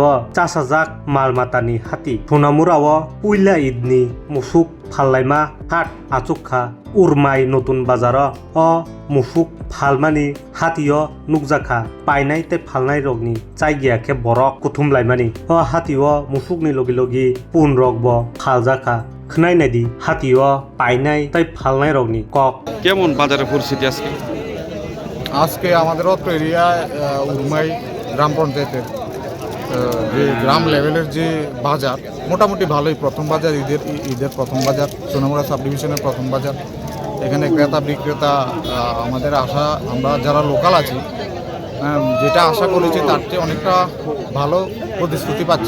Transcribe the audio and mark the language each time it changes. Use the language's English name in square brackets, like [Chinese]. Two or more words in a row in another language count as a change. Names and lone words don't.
[Kok Borok] चासाजाक मालमातानि हाति सोनामुराव पुइला ईदनि मुसुक फाललायमा हाट आचुखा उरमाय नतुन बाजार अ मुसुक फालमानि हातियो नुकजाखा पाइनाय ते फालनाय रगनि जायगायाखे बरक कुथुमलायमानि अ हातियो मुसुकनि लगी लगी पुन रगबो फालजाखा खोनायनायदि हातियो पाइनाय ताই फालनाय रगनि কক [Bangla] কেমন বাজারের পরিস্থিতি আজকে? আজকে আমাদের অত্র এরিয়ায় উরমাই গ্রাম পঞ্চায়েতের যে গ্রাম লেভেলের যে বাজার মোটামুটি ভালোই। প্রথম বাজার ঈদের প্রথম বাজার, সোনামুড়া [English] sub division [Bangla] প্রথম বাজার। এখানে ক্রেতা বিক্রেতা আমাদের আশা, আমরা যারা লোকাল আছি যেটা আশা করেছি তার চেয়ে অনেকটা ভালো প্রতিশ্রুতি পাচ্ছি।